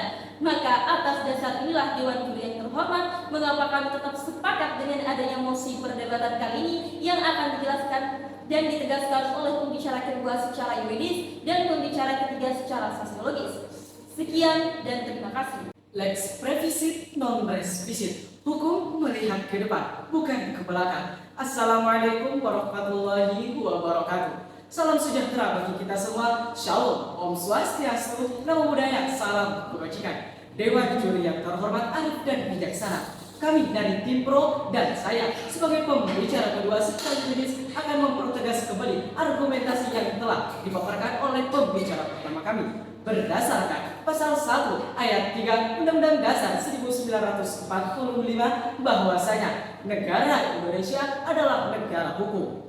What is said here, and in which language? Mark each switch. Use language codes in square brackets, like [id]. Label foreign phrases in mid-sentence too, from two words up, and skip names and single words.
[id] Maka atas dasar inilah Dewan Juri yang terhormat, mengapa kami tetap sepakat dengan adanya mosi perdebatan kali ini yang akan dijelaskan dan ditegaskan oleh pembicara kedua secara yuridis dan pembicara ketiga secara sosiologis. Sekian dan terima kasih. [la] Lex previsit non res visit. [id] Hukum melihat ke depan, bukan ke belakang. [ar] السلام عليكم ورحمة الله وبركاته. [id] Salam sejahtera bagi kita semua. Shalom, Om Swastiastu, Namo Buddhaya, salam kebajikan. Dewan juri yang terhormat, arif dan bijaksana, kami dari tim Pro dan saya sebagai pembicara kedua secara yuridis akan mempertegas kembali argumentasi yang telah dipaparkan oleh pembicara pertama kami berdasarkan pasal 1 ayat 3 Undang-Undang Dasar 1945 bahwasanya negara Indonesia adalah negara hukum.